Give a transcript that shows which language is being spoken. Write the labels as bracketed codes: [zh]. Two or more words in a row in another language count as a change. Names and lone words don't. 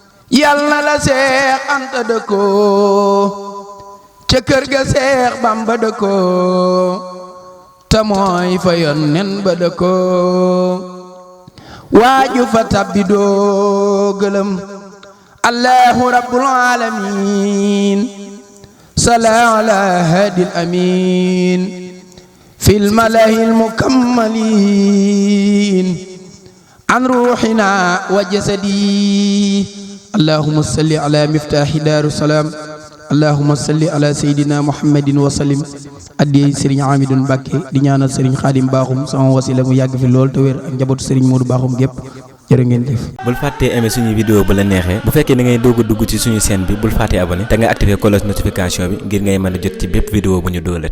[wo] Yàlla la Seex Anta dëkkoo, ca kër ga Seex Bamba dëkkoo, te mooy fa Yonent ba dëkkoo, waaju fa tabbi doo gëlëm. [ar] الله رب العالمين صلى على هادي الأمين في الملاح المكملين. عن روحنا وجسدي. اللهم صل على مفتاح دار السلام. اللهم صل على سيدنا محمد وسلم. [wo] Addiya Serigne Amidou Mbacké, di ñaanal Serigne Khadim Bakhoum, sama wasila, mu yàgg fi lool te wér, ak njabootu Serigne Modou Bakhoum gépp. Jërë ngeen jëf. Bul fàtte aimer suñu vidéo bu la neexee. Bu fekkee da ngay doog a dugg ci suñu chaîne bi, bul fàtte abonné te nga [fr] activer cloche notification [wo] bi ngir ngay mën a jot ci bépp vidéo bu ñu doolati.